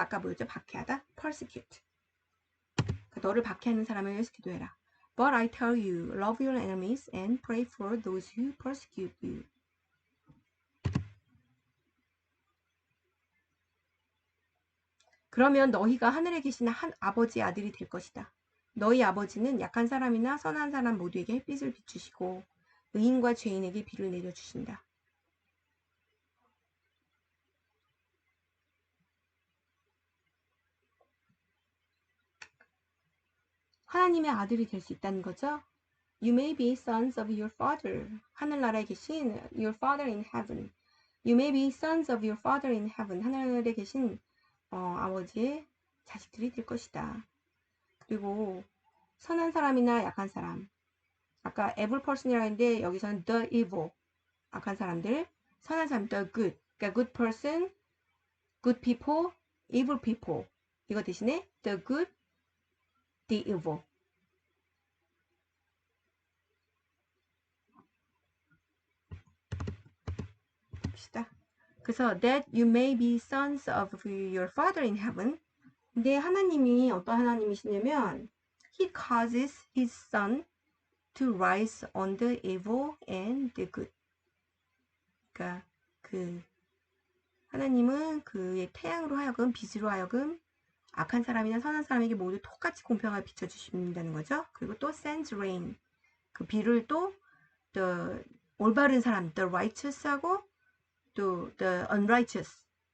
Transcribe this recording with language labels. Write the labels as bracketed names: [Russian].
[Korean] 아까 뭐였죠? 박해하다. [English] persecute. [Korean] 그러니까 너를 박해하는 사람을 위해서 기도해라. [English] But I tell you, love your enemies and pray for those who persecute you. [Korean] 그러면 너희가 하늘에 계신 한 아버지의 아들이 될 것이다. 너희 아버지는 약한 사람이나 선한 사람 모두에게 햇빛을 비추시고 의인과 죄인에게 비를 내려주신다. 하나님의 아들이 될 수 있다는 거죠. [English] You may be sons of your father. [Korean] 하늘나라에 계신 [English] your father in heaven. You may be sons of your father in heaven. [Korean] 하늘에 계신 아버지의 자식들이 될 것이다. 그리고 선한 사람이나 약한 사람. 아까 [English] evil person [Korean] 이라고 했는데 여기서는 [English] the evil. [Korean] 악한 사람들. 선한 사람 [English] the good. [Korean] 그러니까 [English] good person, good people, evil people. [Korean] 이거 대신에 [English] the good, the evil. [Korean] 봅시다. 그래서 [English] that you may be sons of your father in heaven. [Korean] 근데 하나님이 어떤 하나님이시냐면 [English] He causes His sun to rise on the evil and the good. [Korean] 그러니까 그 하나님은 그의 태양으로 하여금 빛으로 하여금 악한 사람이나 선한 사람에게 모두 똑같이 공평하게 비춰주신다는 거죠. 그리고 또 [English] sends rain. [Korean] 그 비를 또 the 올바른 사람, [English] the righteous [Korean] 하고 또 [English] the unrighteous.